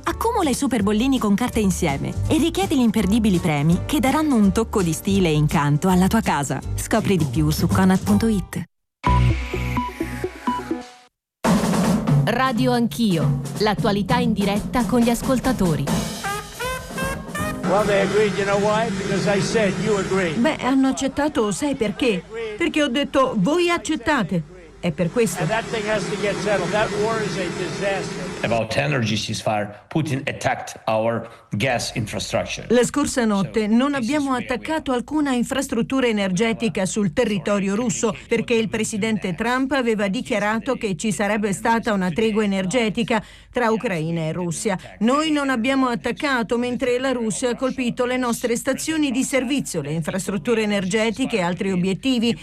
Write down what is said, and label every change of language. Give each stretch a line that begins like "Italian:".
Italian: Accumula i super bollini con carta insieme e richiedi gli imperdibili premi che daranno un tocco di stile e incanto alla tua casa. Scopri di più su Conad.it. Radio Anch'io, l'attualità in diretta con gli ascoltatori.
English: Well, they agreed, you know why? Because I said you agree.
Italian: Beh, hanno accettato, sai perché? Perché ho detto voi accettate. È per questo.
English: And that thing has to get settled. That war is a disaster. About energy ceasefire, Putin attacked our gas infrastructure.
Italian: La scorsa notte non abbiamo attaccato alcuna infrastruttura energetica sul territorio russo perché il presidente Trump aveva dichiarato che ci sarebbe stata una tregua energetica tra Ucraina e Russia. Noi non abbiamo attaccato mentre la Russia ha colpito le nostre stazioni di servizio, le infrastrutture energetiche e altri obiettivi.